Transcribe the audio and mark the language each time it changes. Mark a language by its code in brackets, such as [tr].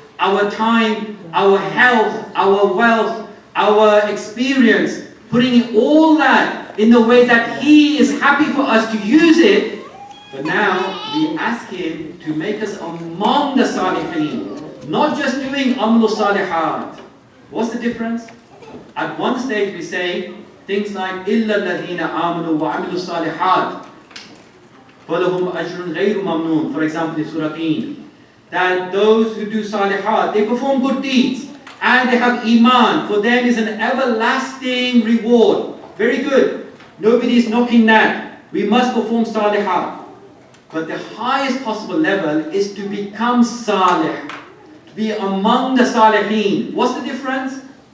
[en] our time, our health, our wealth, our experience, putting all that in the way that He is happy for us to use it, but now we ask Him to make us among the Salihin, not just doing Amlu Salihat. What's the difference? At one stage we say things like [ar] إِلَّا الَّذِينَ آمَنُوا وَعَمِلُوا الصَّالِحَاتِ فَلَهُمْ أَجْرٌ غَيْرُ مَمْنُونَ. [en] For example, in Surah Teen, that those who do Salihat, they perform good deeds, and they have Iman, for them is an everlasting reward. Very good. Nobody is knocking that. We must perform Salihat. But the highest possible level is to become Salih, to be among the Salihin. What's the difference?